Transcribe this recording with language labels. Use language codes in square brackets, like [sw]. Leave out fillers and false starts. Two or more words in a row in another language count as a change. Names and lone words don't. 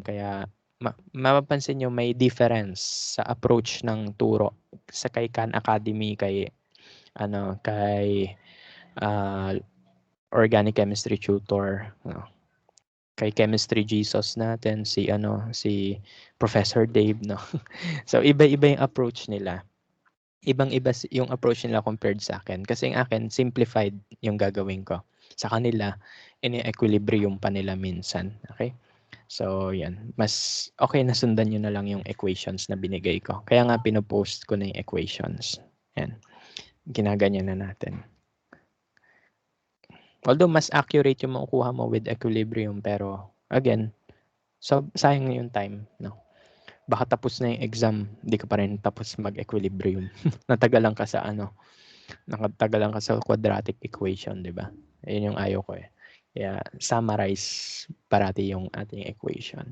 [tl] Kaya, mapapansin nyo may difference sa approach ng turo sa kay Khan Academy, kay ah, Organic Chemistry Tutor, no? Kay Chemistry Jesus natin, si Professor Dave, no? So, iba-iba yung approach nila. Ibang-iba yung approach nila compared sa akin. Kasi yung akin, simplified yung gagawin ko. Sa kanila, ini-equilibrium pa nila minsan. Okay? So, yan. Mas okay na sundan nyo na lang yung equations na binigay ko. Kaya nga, pinopost ko na yung equations. Yan. Ginaganyan na natin. Although, mas accurate yung makukuha mo [en] with equilibrium. [tl] Pero, again, so, sayang yung time. No? Baka tapos na yung exam, hindi ka pa rin tapos mag-equilibrium. Natagalan ka sa nakatagalan ka sa [en] quadratic equation, [tl] di ba? Ayun yung ayaw ko eh. Kaya summarize parati yung ating equation.